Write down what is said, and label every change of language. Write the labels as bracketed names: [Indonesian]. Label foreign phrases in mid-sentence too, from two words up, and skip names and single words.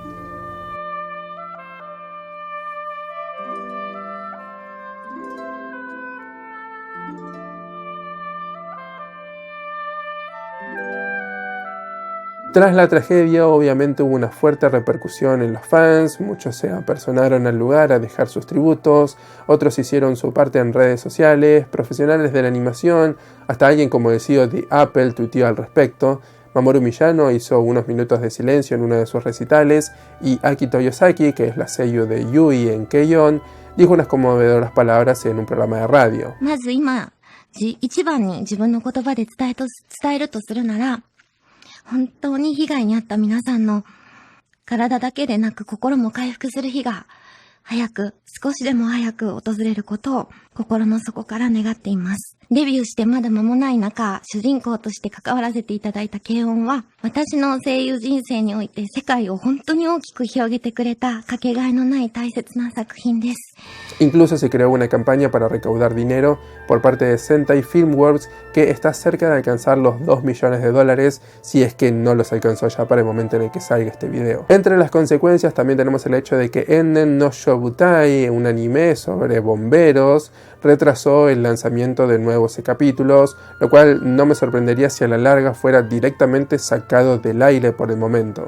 [Spanish] Tras la tragedia, obviamente hubo una fuerte repercusión en los fans, muchos se apersonaron al lugar a dejar sus tributos, otros hicieron su parte en redes sociales, profesionales de la animación, hasta alguien como el CEO de Apple tuiteó al respecto. Mamoru Miyano hizo unos minutos de silencio en uno de sus recitales, y Aki Toyosaki, que es la seiyuu de Yui en Keion, dijo unas conmovedoras palabras en un programa de radio. [Japanese] 本当に被害に遭った皆さんの体だけでなく心も回復する日が少しでも早く訪れることを心の底から願っています。デビューしてまだ間もない中、主人公として関わらせていただいた軽音は、私の声優人生において世界を本当に大きく広げてくれたかけがえのない大切な作品です。 [Spanish] Incluso se creó una campaña para recaudar dinero por parte de Sentai Filmworks que está cerca de alcanzar los $2 millones si es que no los alcanzó ya para el momento en el que salga este video. Entre las consecuencias también tenemos el hecho de que Ennen no Shobutai, un anime sobre bomberos, retrasó el lanzamiento de nuevos capítulos, lo cual no me sorprendería si a la larga fuera directamente sacado del aire por el momento.